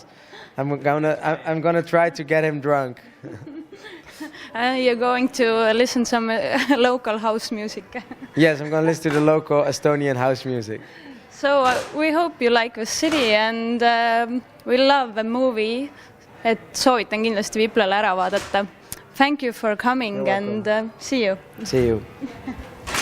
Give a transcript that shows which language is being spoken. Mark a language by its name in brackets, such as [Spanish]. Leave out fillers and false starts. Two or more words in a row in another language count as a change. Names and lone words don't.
[English] I'm gonna try to get him drunk. You're going to listen some local house music. Yes, I'm gonna listen to the local Estonian house music. So we hope you like the city, and we love the movie. [Estonian] Et soovitan kindlasti Viplala ära vaadata. [English] Thank you for coming, and see you. See you.